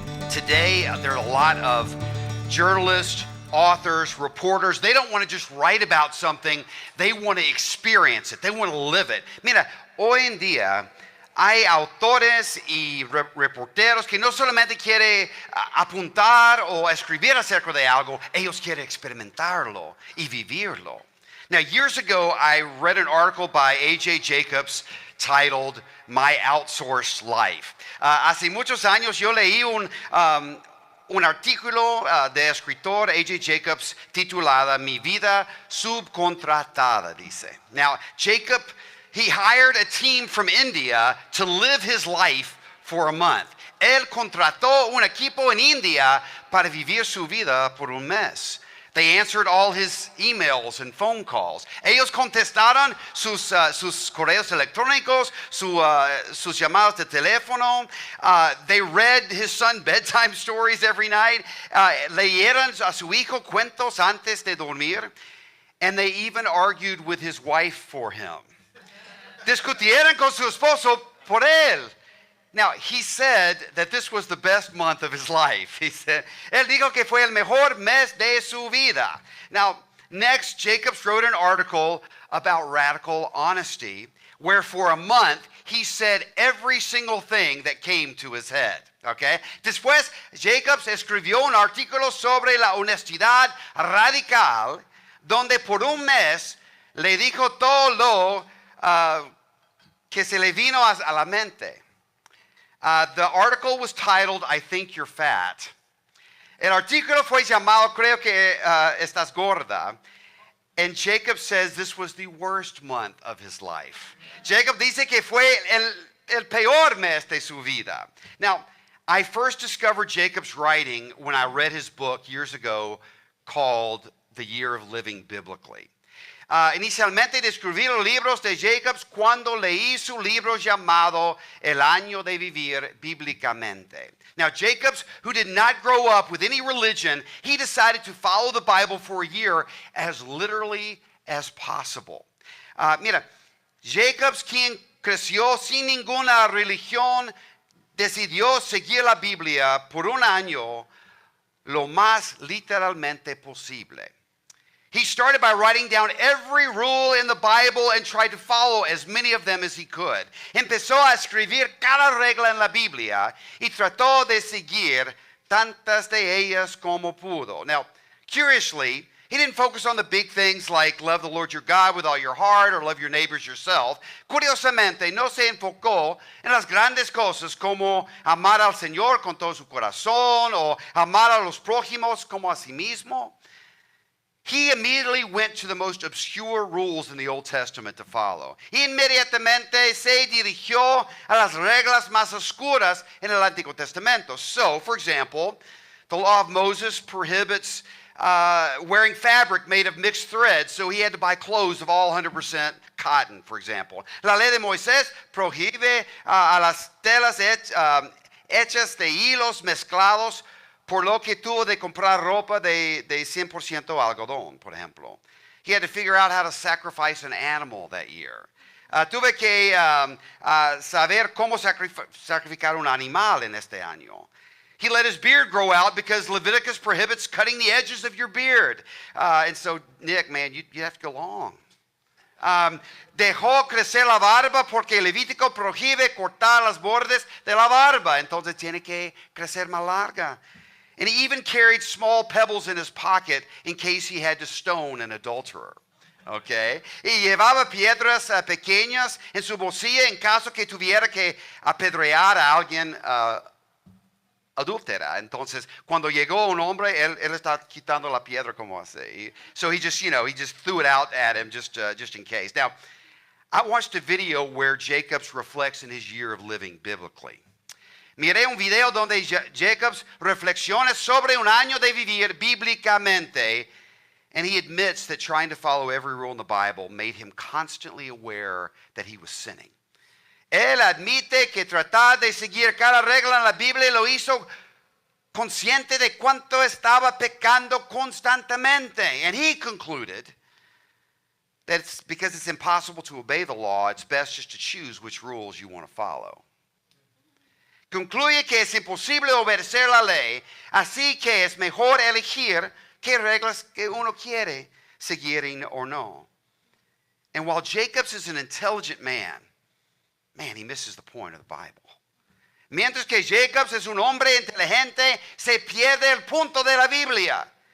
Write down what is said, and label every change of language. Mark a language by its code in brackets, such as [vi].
[en] Today, there are a lot of journalists, authors, reporters. They don't want to just write about something. They want to experience it. They want to live it. [es] Mira, hoy en día hay autores y reporteros que no solamente quieren apuntar o escribir acerca de algo, ellos quieren experimentarlo y vivirlo. [en] Now, years ago, I read an article by A.J. Jacobs titled My Outsourced Life. [es] Hace muchos años yo leí un artículo de escritor A.J. Jacobs titulada Mi vida subcontratada, dice. [en] Now, Jacob, he hired a team from India to live his life for a month. [es] Él contrató un equipo en India para vivir su vida por un mes. [en] They answered all his emails and phone calls. [es] Ellos contestaron sus correos electrónicos, sus llamadas de teléfono. [en] They read his son bedtime stories every night. [es] Leyeron a su hijo cuentos antes de dormir. [en] And they even argued with his wife for him. [es] Discutieron con su esposo por él. [en] Now, he said that this was the best month of his life. He said, [es] él dijo que fue el mejor mes de su vida. [en] Now, next, Jacobs wrote an article about radical honesty, where for a month, he said every single thing that came to his head. Okay? [es] Después, Jacobs escribió un artículo sobre la honestidad radical, donde por un mes le dijo todo lo que se le vino a la mente. [en] The article was titled, I Think You're Fat. [es] El artículo fue llamado, Creo que estás gorda. [en] And Jacob says this was the worst month of his life. [es] Jacob dice que fue el peor mes de su vida. [en] Now, I first discovered Jacob's writing when I read his book years ago called The Year of Living Biblically. [es] Inicialmente descubrí los libros de Jacobs cuando leí su libro llamado El Año de Vivir Bíblicamente. [en] Now, Jacobs, who did not grow up with any religion, he decided to follow the Bible for a year as literally as possible. [es] Mira, Jacobs, quien creció sin ninguna religión, decidió seguir la Biblia por un año lo más literalmente posible. [en] He started by writing down every rule in the Bible and tried to follow as many of them as he could. [es] Empezó a escribir cada regla en la Biblia y trató de seguir tantas de ellas como pudo. [en] Now, curiously, he didn't focus on the big things like love the Lord your God with all your heart or love your neighbors yourself. [es] Curiosamente, no se enfocó en las grandes cosas como amar al Señor con todo su corazón o amar a los prójimos como a sí mismo. [en] He immediately went to the most obscure rules in the Old Testament to follow. [es] Inmediatamente se dirigió a las reglas más oscuras en el Antiguo Testamento. [en] So, for example, the law of Moses prohibits wearing fabric made of mixed threads, so he had to buy clothes of all 100% cotton, for example. [es] La ley de Moisés prohíbe a las telas hechas de hilos mezclados, por lo que tuvo de comprar ropa de 100% algodón, por ejemplo. [en] He had to figure out how to sacrifice an animal that year. [es] Tuve que saber cómo sacrificar un animal en este año. [en] He let his beard grow out because Leviticus prohibits cutting the edges of your beard. And so, Nick, man, you have to go long. [es] Dejó crecer la barba porque Levítico prohíbe cortar los bordes de la barba. Entonces tiene que crecer más larga. [en] And he even carried small pebbles in his pocket in case he had to stone an adulterer. Okay? [es] Y llevaba piedras pequeñas en su bolsilla en caso que tuviera que apedrear a alguien adúltera. Entonces, cuando llegó un hombre, él está quitando la piedra como así. [en] So he just threw it out at him just in case. Now, I watched a video where Jacobs reflects in his year of living biblically. [es] Miré un video donde Jacobs reflexiona sobre un año de vivir bíblicamente, [en] and he admits that trying to follow every rule in the Bible made him constantly aware that he was sinning. [es] Él admite que tratar de seguir cada regla en la Biblia lo hizo consciente de cuánto estaba pecando constantemente. [en] And he concluded that because it's impossible to obey the law, it's best just to choose which rules you want to follow. [es] Concluye que es imposible obedecer la ley, así que es mejor elegir qué reglas que uno quiere seguir o no. [en] And while Jacobs is an intelligent man, he misses the point of the Bible. [es] Mientras que Jacobs es un hombre inteligente, se pierde el punto de la Biblia.